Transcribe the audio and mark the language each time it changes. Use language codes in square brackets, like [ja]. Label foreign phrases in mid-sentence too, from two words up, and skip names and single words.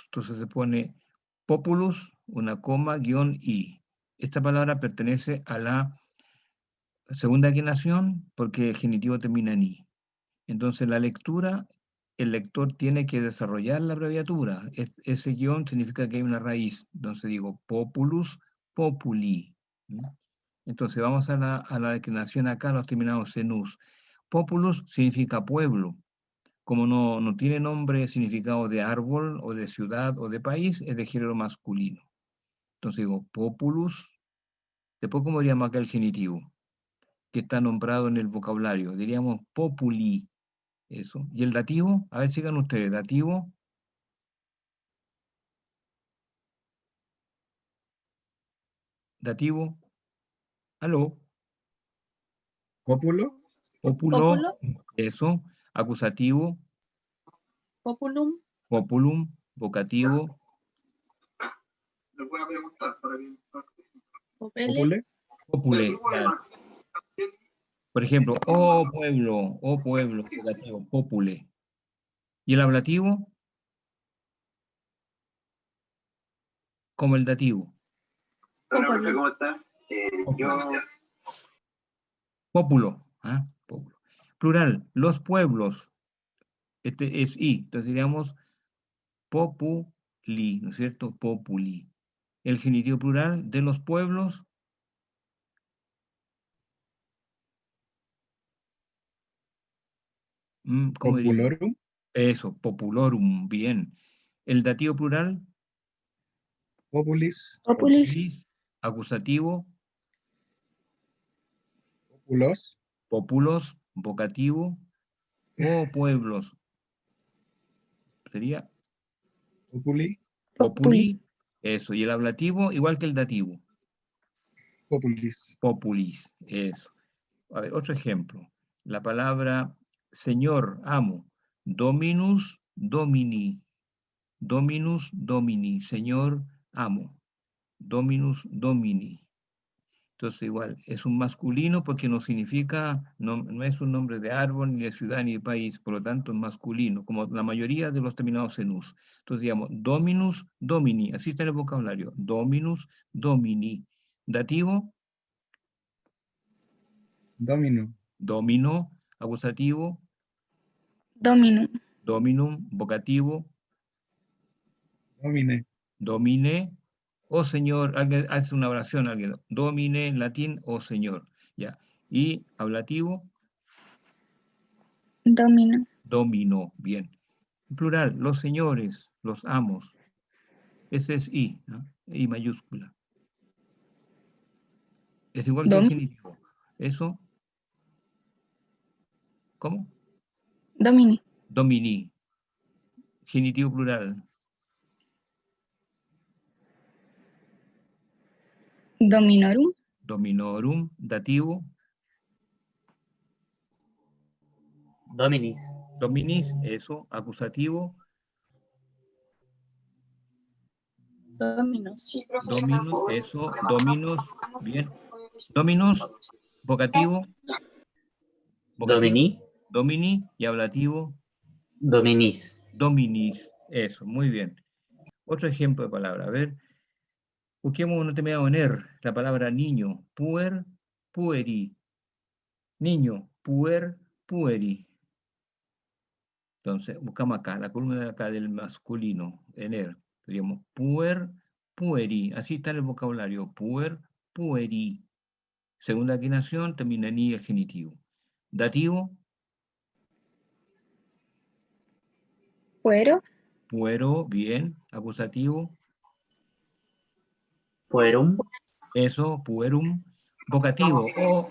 [es] Entonces se pone populus, una coma, guión, i. Esta palabra pertenece a la segunda declinación porque el genitivo termina en i. Entonces la lectura, el lector tiene que desarrollar la abreviatura. Ese guión significa que hay una raíz. Entonces digo [la] populus, populi. [es] Entonces vamos a la declinación acá, los terminados en us. Populus significa pueblo. Como no tiene nombre, significado de árbol, o de ciudad, o de país, es de género masculino. Entonces digo populus. Después, ¿cómo diríamos acá el genitivo? Que está nombrado en el vocabulario. Diríamos populi. Eso. ¿Y el dativo? A ver, sigan ustedes. Dativo. Dativo. Aló. ¿Pópulo? Pópulo. Pópulo, Eso. Acusativo. populum, Populum. Vocativo. Le voy a preguntar para que popele, ¿Pópule? Popule. Claro. Por ejemplo, oh pueblo. Vocativo. Popule. ¿Y el ablativo? como el dativo. Hola, Populi. profe, ¿cómo está? Yo, Pópulo. ¿Ah? Pópulo. Plural, los pueblos. Este es I. Entonces diríamos populi, ¿no es cierto? Populi. El genitivo plural de los pueblos. ¿Cómo diría? Populorum, Eso, populorum, bien. El dativo plural, populis, Populis. populis, acusativo, populos, populos, vocativo, o pueblos. Sería populi, Populi. populi, eso. Y el ablativo, igual que el dativo, populis, populis, eso. A ver, otro ejemplo. La palabra señor, amo, [la] dominus, domini, dominus, domini, señor, amo, dominus, domini. [es] Entonces igual, es un masculino porque no significa, no es un nombre de árbol, ni de ciudad, ni de país, por lo tanto es masculino, como la mayoría de los terminados en us. Entonces digamos, [la] dominus, domini, [es] así está en el vocabulario, [la] dominus, domini. [es] Dativo, domino, domino, acusativo, Dominum. dominum, vocativo, domine, domine, o señor, alguien hace una oración, alguien, domine en latín, o señor, ya. Y ablativo, Domino. domino, bien. En plural, los señores, los amos. Ese es I, ¿no? I mayúscula. Es igual que el Dom. genitivo. Eso, ¿cómo? Domini. Domini. Genitivo plural. Dominorum. Dominorum. Dativo. Dominis. Dominis. Eso. Acusativo. Dominos. Dominus. Eso. Dominos. Bien. Dominos. Vocativo. Vocativo. Domini. Domini. Y ablativo. Dominis. Dominis. Eso. Muy bien. Otro ejemplo de palabra. A ver. Busquemos un terminado en er. La palabra niño. [la] Puer. Pueri. Niño. Puer. Pueri. [es] Entonces, buscamos acá, la columna de acá del masculino, en er. Diríamos, [la] puer, pueri. [es] Así está en el vocabulario, [la] puer, pueri. [es] Segunda declinación, termina en i el genitivo. Dativo, Puero. puero, bien. Acusativo, Puerum. eso, puerum. Vocativo, o,